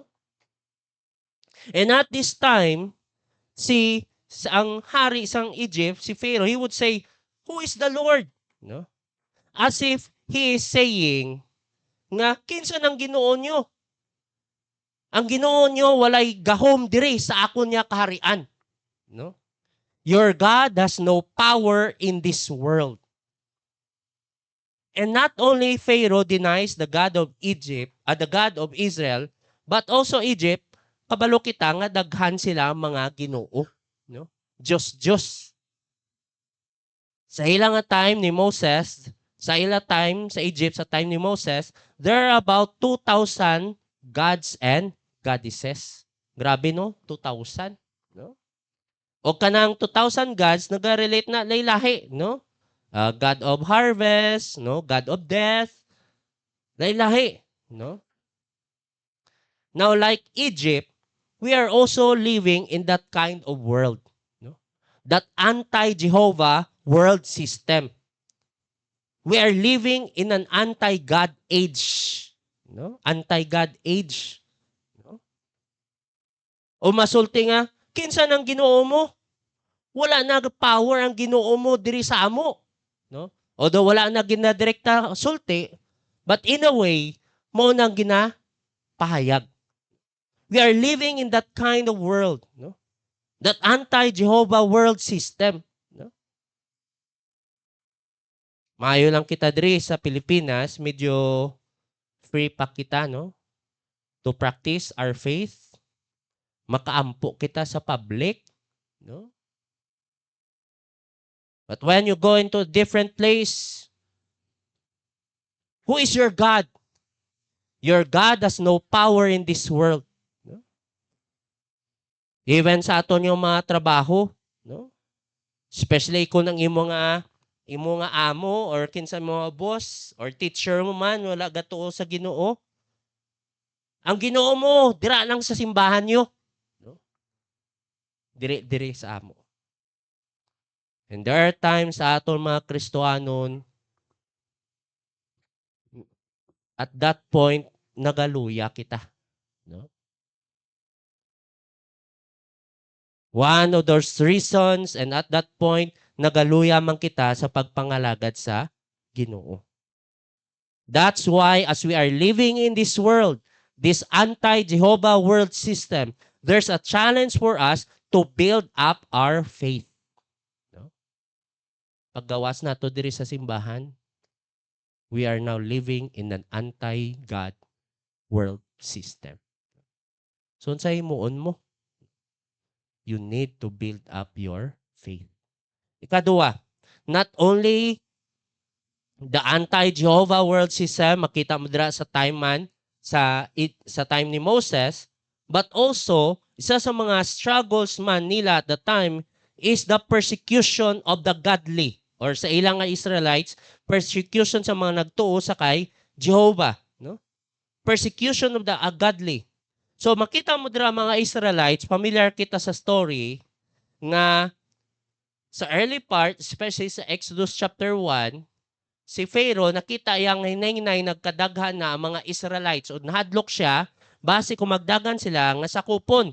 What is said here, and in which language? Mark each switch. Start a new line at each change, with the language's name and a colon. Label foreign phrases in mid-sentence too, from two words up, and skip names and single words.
English: And at this time,
Hiligaynon: ang hari sang Egypt,
English: si Pharaoh, he would say, "Who is the Lord?" No? As if he is saying
Hiligaynon: nga kinsa nang Ginoo nyo? Ang Ginoo nyo walay gahom diri sa akon niya kaharian. No?
English: Your God has no power in this world. And not only Pharaoh denies the God of Egypt, the God of Israel, but also Egypt,
Hiligaynon: kabalo kita nga daghan sila mga Ginoo, no? Diyos. Sa ilang time ni Moses, sa Egypt, sa time ni Moses,
English: there are about 2,000 gods and goddesses.
Hiligaynon: Grabe, no? 2,000. No? O kanang 2,000 gods, nag-relate na laylahi, no?
English: God of harvest, no? God of death, laylahi, no? Now, like Egypt, we are also living in that kind of world, no? That anti-Jehovah world system. We are living in an anti-God age, no? Anti-God age.
Hiligaynon: O masulti nga, kinsa nang Ginoo mo? Wala na power ang Ginoo mo diri sa amo, no? Although wala na ginadirekta sulti,
English: but in a way,
Hiligaynon: mo nang ginapahayag.
English: We are living in that kind of world, no? That anti-Jehovah world system, no?
Hiligaynon: Maayo lang kita diri sa Pilipinas, medyo free pa kita, no?
English: To practice our faith.
Hiligaynon: Makaampo kita sa public, no?
English: But when you go into a different place, who is your God? Your God has no power in this world. No?
Hiligaynon: Even sa aton yung mga trabaho, no? Especially kung ang imo nga amo or kinsa mo boss or teacher mo man wala gatuo sa Ginoo. Ang Ginoo mo dira lang sa simbahan niyo. Dire sa amo.
English: And there are times
Hiligaynon: sa aton mga Kristohanon,
English: at that point,
Hiligaynon: nagaluya kita. No?
English: One of those reasons, and at that point,
Hiligaynon: nagaluya man kita sa pagpangalagad sa Ginoo.
English: That's why as we are living in this world, this anti-Jehovah world system, there's a challenge for us to build up our faith.
Hiligaynon: No? Paggawas nato diri sa simbahan,
English: we are now living in an anti-God world system. So,
Hiligaynon: sa himuon mo,
English: you need to build up your faith. Ikadua, not only the anti-Jehovah world system,
Hiligaynon: makita mo dira sa time man, sa time ni Moses,
English: but also,
Hiligaynon: isa sa mga struggles man nila
English: at the time is the persecution of the godly
Hiligaynon: or sa ilang nga Israelites, persecution sa mga nagtuo sa kay Jehovah. No?
English: Persecution of the godly.
Hiligaynon: So makita mo dira mga Israelites, familiar kita sa story nga sa early part, especially sa Exodus chapter 1, si Pharaoh nakita yang hinay nagkadaghan na mga Israelites o nahadlok siya base kung magdagan sila nga sakupon.